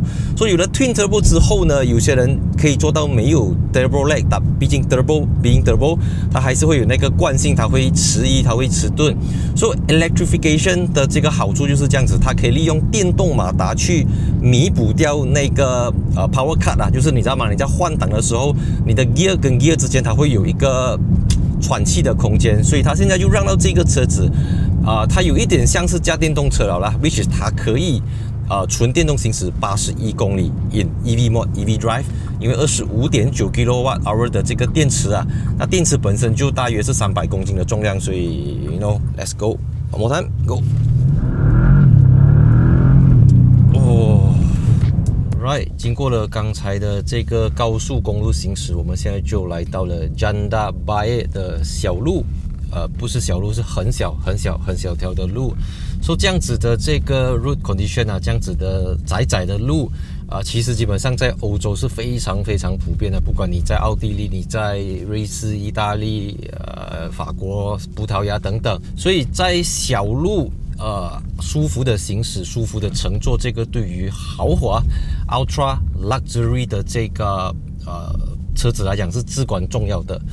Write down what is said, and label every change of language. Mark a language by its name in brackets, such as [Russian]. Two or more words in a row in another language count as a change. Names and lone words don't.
[Chinese] 所以有了 [English] Twin Turbo [Chinese] 之後呢，有些人可以做到沒有 [English] Turbo lag， [Chinese] 但畢竟 [English] Turbo being Turbo， [Chinese] 它還是會有那個慣性，它會遲疑，它會遲鈍。所以 Electrification 的這個好處就是這樣子，它可以利用電動馬達去彌補掉那個 [English] power cut [Chinese] 啊，就是你知道嗎？你在換擋的時候，你的 gear 跟 gear 之間它會有一個喘氣的空間，所以它現在就讓到這個車子它有一點像是駕電動車了啦 [English] which is [Chinese] 它可以純電動行駛81公里 [English] in EV mode EV drive， [Chinese] 因為 25.9 kWh 的這個電池啊，那電池本身就大約是300公斤的重量，所以 [English] you know let's go one more time go Right， [Chinese] 經過了剛才的這個高速公路行駛，我們現在就來到了 Janda Baik 的小路，不是小路，是很小條的路。說這樣子的這個 [English] road condition [Chinese] 啊，這樣子的窄的路其實基本上在歐洲是非常普遍的，不管你在奧地利、你在瑞士、意大利、法國、葡萄牙等等，所以在小路舒服的行駛，舒服的乘坐，這個對於豪華 [English] Ultra Luxury [Chinese] 的這個車子來講是至關重要的。